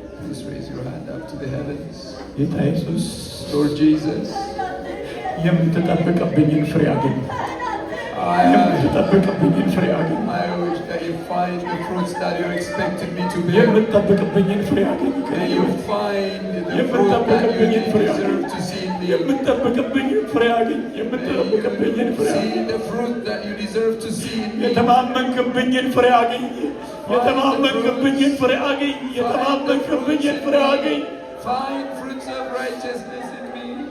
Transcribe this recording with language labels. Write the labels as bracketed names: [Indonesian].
[English] Just raise your hand up to the heavens. [Amharic] ጌታ ኢየሱስ [English] Lord Jesus, [Amharic] የምትጠብቅብኝን ፍሬ አገኝ። የምትጠብቅብኝን ፍሬ አገኝ። [English] I wish that you find the fruits that you expected me to bear. [Amharic] የምትጠብቅብኝን ፍሬ አገኝ። [English] May you find the fruit that you deserve to see in me. [Amharic] የምትጠብቅብኝን ፍሬ አገኝ። የምትጠብቅብኝን ፍሬ አገኝ። [English] See the fruit that you deserve to see in me. [Amharic] የተማመንክብኝን ፍሬ አገኝ። የተማመንክብኝን ፍሬ አገኝ። የተማመንክብኝን ፍሬ አገኝ። [English] Find fruits of righteousness in me.